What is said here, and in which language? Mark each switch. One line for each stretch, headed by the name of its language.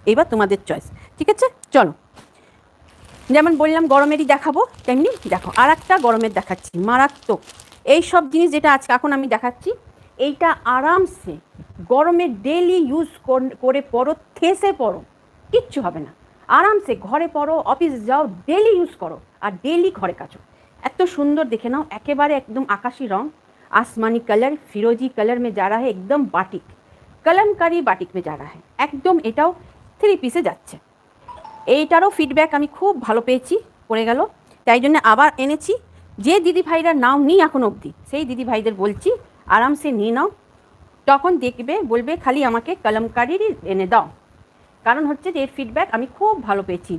Bangla: এবার তোমাদের চয়েস, ঠিক আছে? চলো, যেমন বললাম গরমেরই দেখাবো, তেমনি দেখো আর একটা গরমের দেখাচ্ছি মারাত্মক। এই সব জিনিস যেটা আজকে এখন আমি দেখাচ্ছি, এইটা আরামসে গরমে ডেলি ইউজ করে পরো, থেসে পরো, কিচ্ছু হবে না। আরামসে ঘরে পরো, অফিস যাও, ডেলি ইউজ করো আর ডেলি ঘরে কাচো। এত সুন্দর দেখে নাও, একেবারে একদম আকাশি রং,
Hindi: आसमानी कलर, फिरोजी कलर में जा रहा है, एकदम बाटिक कलमकारी बाटिक में जा रहा है একদম।
Bangla: এটাও 3 পিসে যাচ্ছে। এইটারও ফিডব্যাক আমি খুব ভালো পেয়েছি, পড়ে গেল, তাই জন্য আবার এনেছি। যে দিদি ভাইরা নাও নি এখন অবধি, সেই দিদি ভাইদের বলছি আরামসে নিয়ে নাও। তখন দেখবে বলবে খালি আমাকে কলমকারিরই এনে দাও, কারণ হচ্ছে যে এর ফিডব্যাক আমি খুব ভালো পেয়েছি।